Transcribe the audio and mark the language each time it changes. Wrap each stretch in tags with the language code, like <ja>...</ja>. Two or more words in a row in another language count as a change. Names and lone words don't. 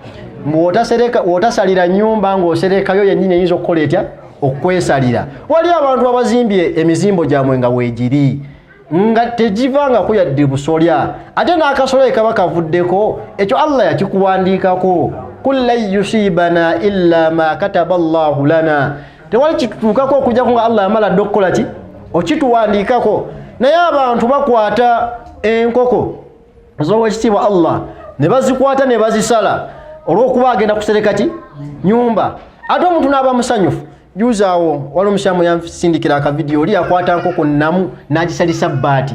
<lg>Wotasalira nnyumba ng'oserekayo yennyini eyinza okukola etya okwesalira. Waliwo abantu abazimbye emizimbo gyabwe nga weegiri nga tegivanga kuyadde busolya, ate n'akasolya kaba kavuddeko, ekyo Allah yakikuwandiikako.</lg> <ar>قل لن يصيبنا إلا ما كتب الله لنا.</ar> <lg>Tewali kitutuukako okujjako nga Allah yamala dde okukola ki okituwandiikako. Naye abantu bakwata enkoko z'owekitiibwa Allah ne bazikwata ne bazisala olw'okuba agenda kusereka ki nyumba, ate omuntu n'aba musanyufu. Juzi awo wali omusyamu yansindikira akavidiyo, oli yakwata nkoko namu n'agisalisa bbaati.</lg>